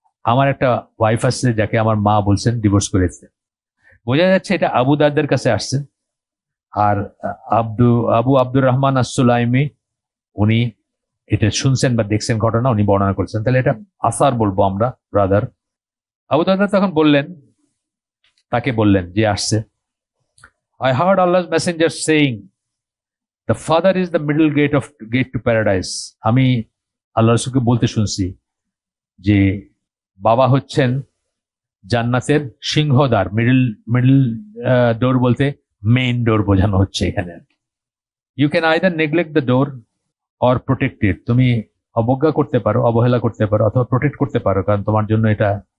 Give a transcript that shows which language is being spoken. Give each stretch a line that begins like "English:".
Bangla: আমার একটা ওয়াইফ আছে যাকে আমার মা বলছেন ডিভোর্স করে দিতে। বোঝা যাচ্ছে এটা আবু দারদার কাছে আসছেন। আর আব্দুর রহমান আস-সুলাইমি উনি এটা শুনছেন বা দেখছেন ঘটনা, উনি বর্ণনা করছেন। তাহলে এটা আসার বলবো আমরা, ব্রাদার। আবু দারদা তখন তাকে বললেন যে আসছে,
English: I heard Allah's messenger saying, the father is the middle gate to paradise.
Bangla: আমি আল্লাহ রাসূলকে বলতে শুনছি যে বাবা হচ্ছেন জান্নাতের সিংহদ্বার, মিডল ডোর বলতে মেইন ডোর বোঝানো হচ্ছে এখানে।
English: you can either neglect the door or protect it,
Bangla: তুমি অবজ্ঞা করতে পারো, অবহেলা করতে পারো, অথবা প্রোটেক্ট করতে পারো, কারণ তোমার জন্য এটা